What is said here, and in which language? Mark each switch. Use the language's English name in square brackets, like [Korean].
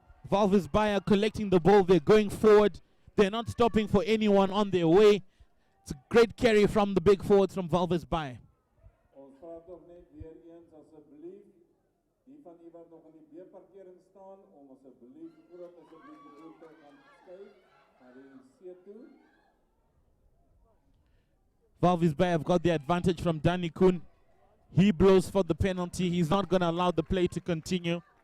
[English] Valvis Bay are collecting the ball. They're going forward. They're not stopping for anyone on their way. It's a great carry from the big forwards from Valvis Bay. [Afrikaans] Ons vra tog net weer eens asseblief die van u wat nog in die B-parkering staan om asseblief voordat asseblief die voertuig gaan skuif na die C toe. [English] Valvis Bay have got the advantage from Danny Koen. He blows for the penalty. He's not going to allow the play to continue.